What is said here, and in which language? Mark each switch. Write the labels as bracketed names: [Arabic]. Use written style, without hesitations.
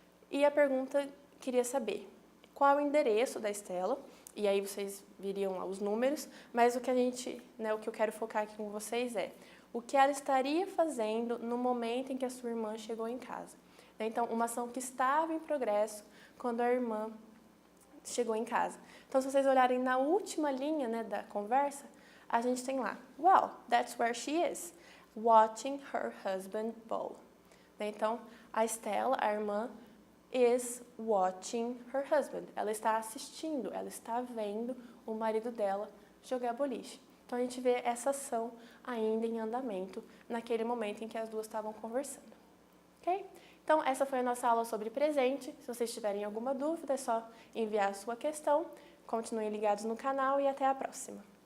[Portuguese] E a pergunta queria saber qual é o endereço da Estela, e aí vocês viriam lá os números, mas o que eu quero focar aqui com vocês é o que ela estaria fazendo no momento em que a sua irmã chegou em casa. Então, uma ação que estava em progresso quando a irmã chegou em casa. Então, se vocês olharem na última linha da conversa, a gente tem lá, [English] well, that's where she is, watching her husband bowl. [Portuguese] Então, a Estela, a irmã, [English] is watching her husband. [Portuguese] Ela está assistindo, ela está vendo o marido dela jogar boliche. Então, a gente vê essa ação ainda em andamento naquele momento em que as duas estavam conversando. Ok? Então, essa foi a nossa aula sobre presente. Se vocês tiverem alguma dúvida, é só enviar a sua questão. Continuem ligados no canal e até a próxima.